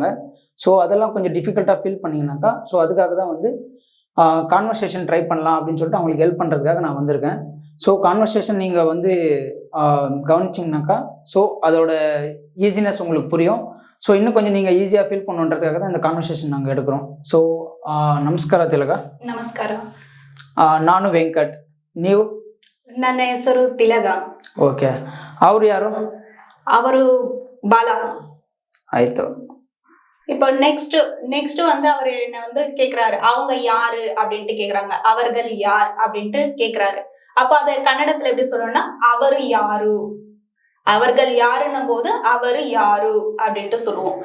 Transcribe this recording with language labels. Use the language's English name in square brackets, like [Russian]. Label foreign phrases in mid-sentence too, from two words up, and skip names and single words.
[Tamil] ஸோ அதெல்லாம் கொஞ்சம் டிஃபிகல்ட்டாக ஃபீல் பண்ணிங்கனாக்கா, ஸோ அதுக்காக தான் [English] conversation try [Tamil] பண்ணலாம் அப்படின்னு சொல்லிட்டு அவங்களுக்கு ஹெல்ப் பண்ணுறதுக்காக நான் வந்திருக்கேன். ஸோ கான்வர்சேஷன் நீங்கள் கவனிச்சிங்கனாக்கா ஸோ அதோட ஈஸினஸ் உங்களுக்கு புரியும். ஸோ இன்னும் கொஞ்சம் நீங்கள் ஈஸியாக ஃபீல் பண்ணுன்றதுக்காக தான் இந்த கான்வர்சேஷன் நாங்கள் எடுக்கிறோம். [Kannada] ஸோ ನಮಸ್ಕಾರ ತಿಲಗ. ನಮಸ್ಕಾರ. ನಾನು ವೆಂಕಟ್, ನೀವು? ನನ್ನ ಹೆಸರು ತಿಲಗ. ಓಕೆ. ಅವರು ಯಾರು? ಅವರು ಬಾಲ. ಆಯ್ತು. [Tamil] இப்போ நெக்ஸ்ட் அவர் என்ன கேக்குறாரு, அவங்க யாரு அப்படின்ட்டு கேக்குறாங்க, அவர்கள் யார் அப்படின்ட்டு கேக்குறாரு. அப்ப அதை கன்னடத்துல எப்படி சொல்லணும்னா, அவரு யாரு. அவர்கள் யாருன்னும் போது அவரு யாரு அப்படின்ட்டு சொல்லுவோம்.